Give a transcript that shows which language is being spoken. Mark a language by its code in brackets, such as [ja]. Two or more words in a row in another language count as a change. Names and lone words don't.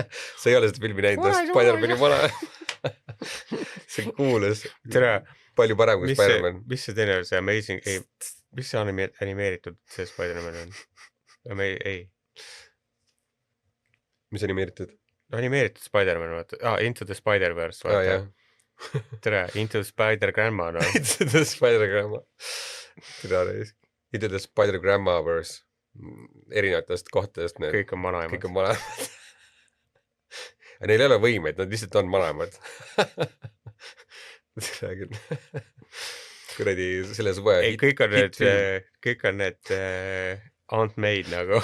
[et] see ei ole seda filmi näinud, Spider-Mani vanaema see kuules palju parem kui Spider-Man mis see teine on, see Amazing mis see animeeritud see Spider-Man on? Ei mis animeeritud? Animeeritud Spider-Man, vaata. Into the Spider-Verse, vaata. Tere, Into the Spider-Grandma, no. Into the Spider-Grandma. Into the Spider-Grandma-verse. Erinevatest kohtadest. Kõik on vanaemad. Kõik on vanaemad. Ja neil ei ole võimeid, nad lihtsalt on vanaemad. Kuradi selle suve. Ei, kõik on need Aunt May'd nagu.